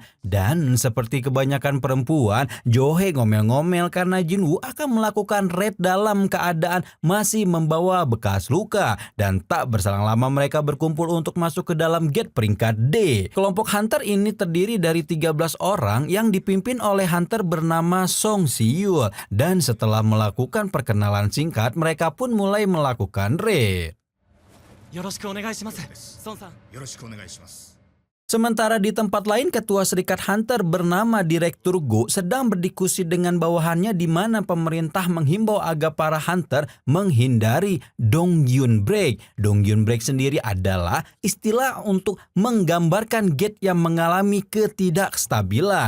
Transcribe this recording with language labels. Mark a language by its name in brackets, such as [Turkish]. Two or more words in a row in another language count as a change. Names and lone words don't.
[Indonesian] Dan seperti kebanyakan perempuan, Jo Hee ngomel-ngomel karena Jinwoo akan melakukan raid dalam keadaan masih membawa bekas luka. Dan tak berselang lama mereka berkumpul untuk masuk ke dalam gate peringkat D. Kelompok hunter ini terdiri dari 13 orang yang dipimpin oleh hunter bernama Song Siyul. Dan setelah melakukan perkenalan singkat, mereka pun mulai melakukan raid. [Japanese] よろしくお願いします。孫さん。よろしくお願いします。 [Indonesian] Sementara di tempat lain, ketua serikat hunter bernama Direktur Go sedang berdiskusi dengan bawahannya di mana pemerintah menghimbau agar para hunter menghindari Dongyun Break. Dongyun Break sendiri adalah istilah untuk menggambarkan gate yang mengalami ketidakstabilan.